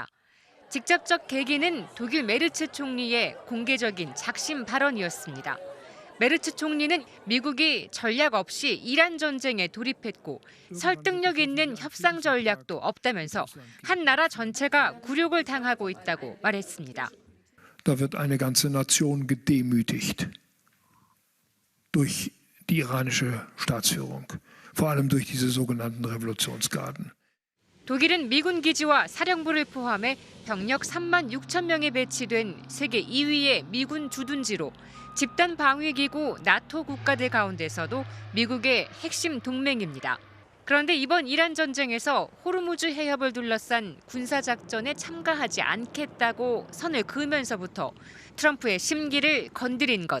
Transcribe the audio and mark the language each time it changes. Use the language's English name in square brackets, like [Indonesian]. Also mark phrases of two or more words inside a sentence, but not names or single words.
[Korean] 직접적 계기는 독일 메르츠 총리의 공개적인 작심 발언이었습니다. 메르츠 총리는 미국이 전략 없이 이란 전쟁에 돌입했고 설득력 있는 협상 전략도 없다면서 한 나라 전체가 굴욕을 당하고 있다고 말했습니다. [German] Da wird eine ganze Nation gedemütigt durch die iranische Staatsführung, vor allem durch diese sogenannten Revolutionsgarden. [Korean] 독일은 미군 기지와 사령부를 포함해 병력 3만 6천 명이 배치된 세계 2위의 미군 주둔지로 집단 방위기구 나토 국가들 가운데서도 미국의 핵심 동맹입니다. 그런데 이번 이란 전쟁에서 호르무즈 해협을 둘러싼 군사작전에 참가하지 않겠다고 선을 그으면서부터 트럼프의 심기를 건드린 것.